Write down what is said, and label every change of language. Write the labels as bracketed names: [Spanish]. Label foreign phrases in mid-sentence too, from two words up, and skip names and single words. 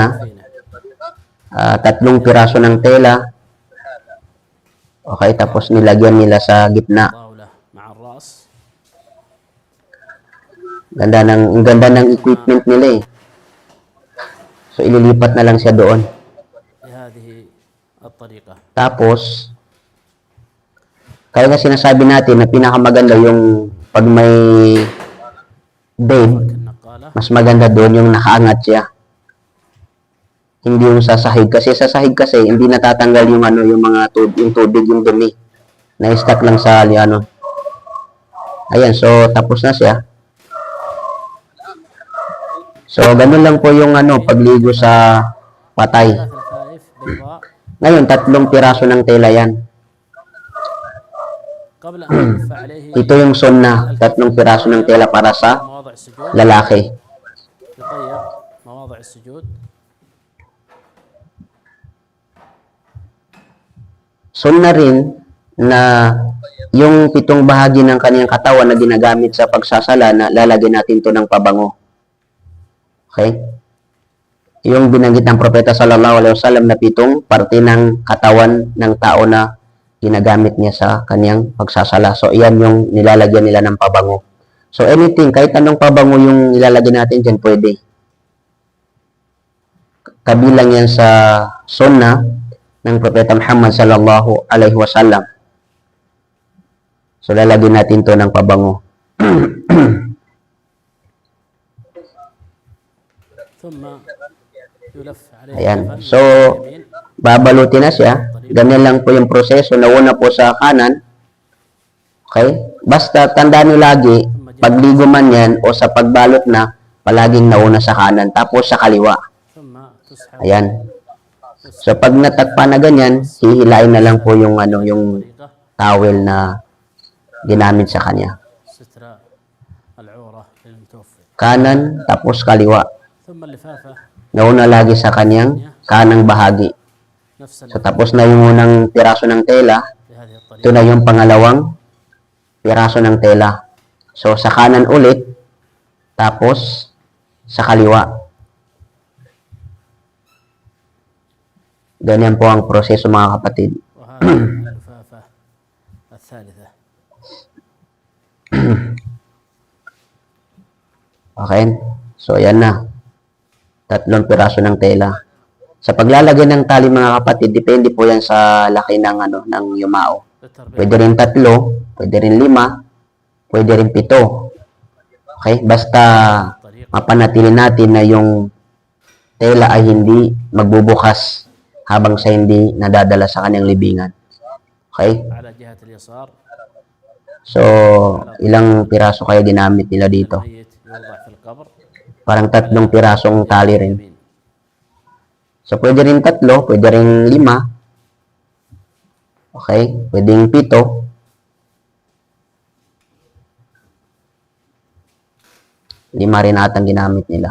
[Arabic] لتكفينه. [Filipino] 3 piraso ng tela. Okay, tapos nilagyan nila sa gitna. [Arabic] طاولة مع الرأس. [Filipino] Ang ganda ng equipment nila eh. So, ililipat na lang siya doon. [Arabic] بهذه الطريقة. [Filipino] Tapos, kaya nga sinasabi natin na pinakamaganda yung pag may bed, [Arabic] النقالة. [Filipino] mas maganda doon yung nakaangat siya. Hindi yung sa sahig. Kasi sa sahig kasi, hindi natatanggal yung yung mga yung tubig, yung dumi. Na-stack lang sa Ayan, so tapos na siya. So, ganun lang po yung pagligo sa patay. [Arabic] 3 لفائف بيضاء. [Filipino] Ngayon, 3 piraso ng tela yan. [Arabic] قبل أن يلف عليه [Filipino] Ito yung sunna, 3 piraso ng tela para sa [Arabic] مواضع السجود. [Filipino] lalaki. [Arabic] يطيب مواضع السجود. [Filipino] Sunna rin na yung 7 bahagi ng kaniyang katawan na ginagamit sa pagsasala na lalagyan natin to ng pabango. Okay? Yung binanggit ng propeta [Arabic] صلى الله عليه وسلم [Filipino] na 7 parte ng katawan ng tao na ginagamit niya sa kaniyang pagsasala. So, iyan yung nilalagyan nila ng pabango. So, anything, kahit anong pabango yung nilalagyan natin dyan, pwede. Kabilang yan sa sunna ng propeta Muhammad [Arabic] صلى الله عليه وسلم. [Filipino] So, lalagyan natin to ng pabango. [Arabic] ثم يلف عليه [Filipino] Ayan. [Arabic] الكفن [Filipino] So, [Arabic] باليمين. [Filipino] babalutin na siya. Ganyan lang po yung proseso. Nauna po sa kanan. Okay? Basta tandaan nyo lagi, pagligo man yan o sa pagbalot na, palaging nauna sa kanan. Tapos sa kaliwa. [Arabic] ثم تسحب [Filipino] Ayan. So, pag natakpan na ganyan, hihilain na lang po yung yung [Arabic] طريقة [Filipino] towel na ginamit sa kanya. [Arabic] ستر العورة للمتوفي. [Filipino] Kanan, tapos kaliwa. [Arabic] ثم اللفافة [Filipino] Nauna lagi sa kanyang kanang bahagi. [Arabic] نفس [Filipino] So, tapos na yung unang piraso ng tela. [Arabic] بهذه [Filipino] Ito [Arabic] الطريقة. [Filipino] na yung pangalawang piraso ng tela. So, sa kanan ulit, tapos sa kaliwa. Ganyan po ang proseso mga kapatid. [Arabic] وهذه اللفافة الثالثة. [Filipino] Okay? So, ayan na. 3 piraso ng tela. Sa paglalagay ng tali mga kapatid, depende po yan sa laki ng ng yumao. [Arabic] التربية. [Filipino] Pwede rin 3, pwede rin 5, pwede rin 7. Okay? Basta [Arabic] الطريقة. [Filipino] mapanatili natin na yung tela ay hindi magbubukas habang sa hindi nadadala sa kanyang libingan. Okay? [Arabic] على جهة اليسار. [Filipino] So, ilang piraso kaya ginamit nila dito? [Arabic] الميت يوضع في القبر. [Filipino] Parang 3 pirasong tali rin. [Arabic] اليمين. [Filipino] So, pwede rin 3, pwede rin 5. Okay? Pwedeng 7. 5 rin atang ginamit nila.